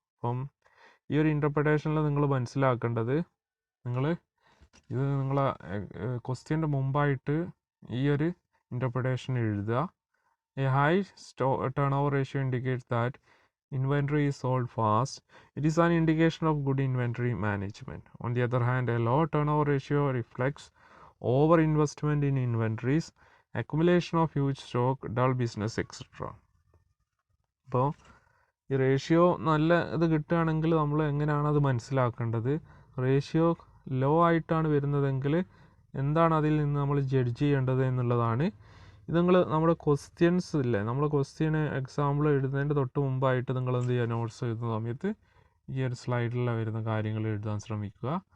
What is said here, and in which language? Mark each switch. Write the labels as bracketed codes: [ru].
[ml] അപ്പം ഈ ഒരു ഇൻ്റർപ്രിട്ടേഷനിൽ നിങ്ങൾ മനസ്സിലാക്കേണ്ടത്, ഇത് നിങ്ങളെ ക്വസ്റ്റ്യൻ്റെ മുമ്പായിട്ട് ഈ ഒരു ഇൻ്റർപ്രിട്ടേഷൻ എഴുതുക. [en] A high turnover ratio indicates that inventory is sold fast. It is an indication of good inventory management. On the other hand, a low turnover ratio reflects over investment in inventories, accumulation of huge stock, dull business, etc. [ml] അപ്പോൾ ഈ ratio നല്ല ഇത് കിട്ടുകയാണെങ്കിൽ നമ്മൾ എങ്ങനെയാണ് അത് മനസ്സിലാക്കേണ്ടത്? Ratio law ആയിട്ടാണ് വരുന്നതെങ്കിൽ എന്താണ് അതിൽ നിന്ന് നമ്മൾ ജഡ്ജ് ചെയ്യേണ്ടത് എന്നുള്ളതാണ്. ഇത് നമ്മുടെ ക്വസ്റ്റ്യൻസ് ഇല്ലേ, നമ്മൾ ക്വസ്റ്റ്യന് എക്സാമ്പിൾ എഴുതുന്നതിൻ്റെ തൊട്ട് മുമ്പായിട്ട് നിങ്ങൾ എന്ത് ചെയ്യുക, നോട്ട്സ് എഴുതുന്ന സമയത്ത് ഈ ഒരു സ്ലൈഡിൽ വരുന്ന കാര്യങ്ങൾ എഴുതാൻ ശ്രമിക്കുക.